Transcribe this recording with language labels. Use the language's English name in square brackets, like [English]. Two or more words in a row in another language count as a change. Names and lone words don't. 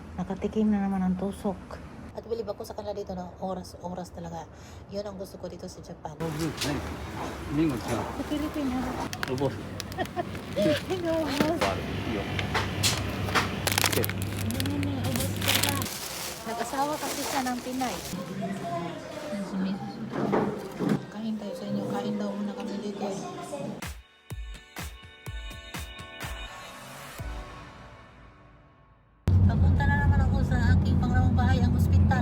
[Filipino] Nakatikim na naman ang tusok. At bilib ako sa kanila dito na oras talaga. Yun ang gusto ko dito sa Japan. [Japanese] Mingo違う [Filipino] Sa Pilipinas. Ubos. Inubos. Iyo. Okay. Hindi na ubos ka na. Nag-asawa kasi siya ng Pinay. Kain tayo sa inyo. Kain daw muna kami dito eh. Papunta na naman ako sa aking pangrawang bahay, ang ospital.